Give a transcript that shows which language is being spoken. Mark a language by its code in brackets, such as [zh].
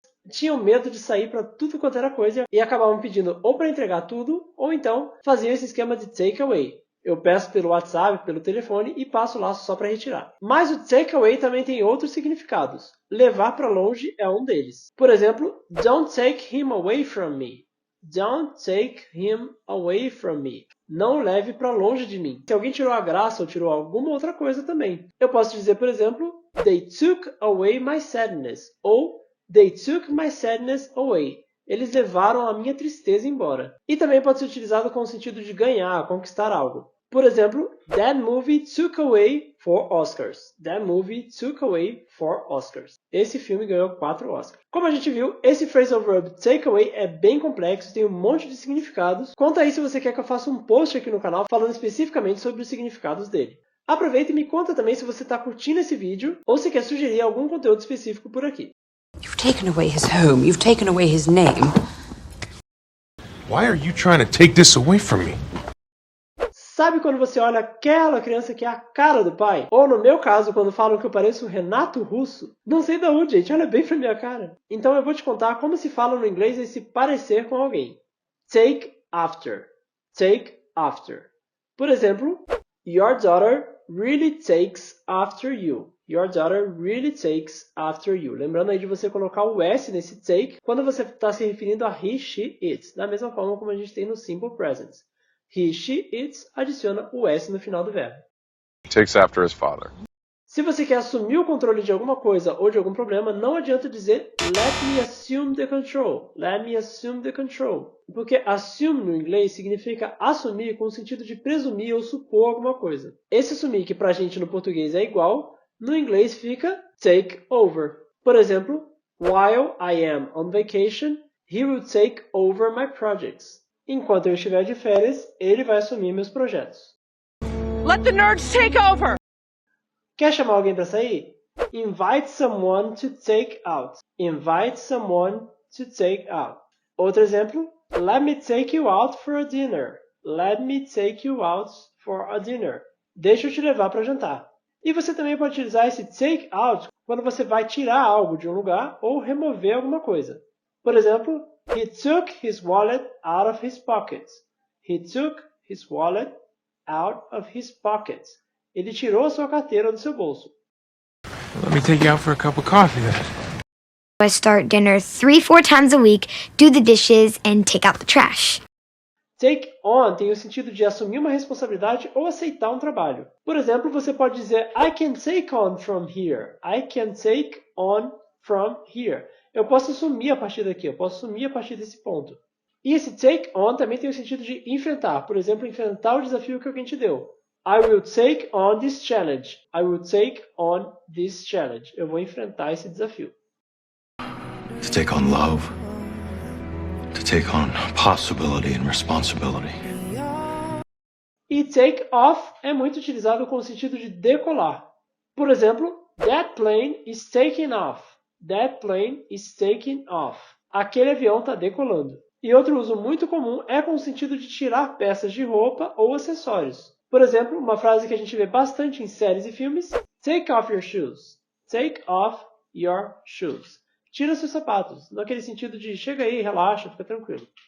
[pt] tinham medo de sair para tudo quanto era coisa e acabavam pedindo ou para entregar tudo, ou então faziam esse esquema de take away. Eu peço pelo WhatsApp, pelo telefone e passo lá só para retirar. Mas o take away também tem outros significados. Levar para longe é um deles. Por exemplo, [en] don't take him away from me. Don't take him away from me. [pt] Não leve para longe de mim. Se alguém tirou a graça ou tirou alguma outra coisa também. Eu posso dizer, por exemplo, [en] they took away my sadness. [pt] Ou [en] they took my sadness away. [pt] Eles levaram a minha tristeza embora. E também pode ser utilizado com o sentido de ganhar, conquistar algo. [en] Por exemplo, that movie took away 4 Oscars. That movie took away 4 Oscars. [pt] Esse filme ganhou 4 Oscars. Como a gente viu, esse phrasal verb take away é bem complexo, tem um monte de significados. Conta aí se você quer que eu faça um post aqui no canal falando especificamente sobre os significados dele. Aproveita e me conta também se você está curtindo esse vídeo ou se quer sugerir algum conteúdo específico por aqui. [en] You've taken away his home. You've taken away his name. Why are you trying to take this away from me? [pt] Sabe quando você olha aquela criança que é a cara do pai? Ou no meu caso, quando falam que eu pareço o Renato Russo? Não sei de onde, gente. Olha bem pra minha cara. Então eu vou te contar como se fala no inglês esse parecer com alguém. [en] Take after. Take after. Por exemplo, your daughter really takes after you. Your daughter really takes after you. [pt] Lembrando aí de você colocar o S nesse take quando você está se referindo a he, she, it. Da mesma forma como a gente tem no simple present. He, she, it adiciona o S no final do verbo. [en] Takes after his father. [pt] Se você quer assumir o controle de alguma coisa ou de algum problema, não adianta dizer [en] let me assume the control. Let me assume the control. [pt] Porque assume no inglês significa assumir com o sentido de presumir ou supor alguma coisa. Esse assumir que pra gente no português é igual, no inglês fica take over. Por exemplo, [en] while I am on vacation, he will take over my projects. [pt] Enquanto eu estiver de férias, ele vai assumir meus projetos. [en] Let the nerds take over! [pt] Quer chamar alguém para sair? [en] Invite someone to take out. Invite someone to take out. [pt] Outro exemplo, [en] let me take you out for a dinner. Let me take you out for a dinner. [pt] Deixa eu te levar para jantar. E você também pode utilizar esse take out quando você vai tirar algo de um lugar ou remover alguma coisa. [en] Por exemplo, he took his wallet out of his pocket. He took his wallet out of his pocket. [pt] Ele tirou sua carteira do seu bolso. [en] Let me take you out for a cup of coffee then. I start dinner 3-4 times a week, do the dishes, and take out the trash. [pt] Take on tem o sentido de assumir uma responsabilidade ou aceitar um trabalho. Por exemplo, você pode dizer [en] I can take on from here. I can take on from here. [pt] Eu posso assumir a partir daqui, eu posso assumir a partir desse ponto. E esse take on também tem o sentido de enfrentar. Por exemplo, enfrentar o desafio que alguém te deu. [en] I will take on this challenge. I will take on this challenge. [pt] Eu vou enfrentar esse desafio. [en] To take on love. To take on possibility and responsibility. [pt] E take off é muito utilizado com o sentido de decolar. Por exemplo, [en] that plane is taking off. That plane is taking off. [pt] Aquele avião está decolando. E outro uso muito comum é com o sentido de tirar peças de roupa ou acessórios. Por exemplo, uma frase que a gente vê bastante em séries e filmes: [en] take off your shoes. Take off your shoes. [pt] Tira seus sapatos, naquele sentido de chega aí, relaxa, fica tranquilo.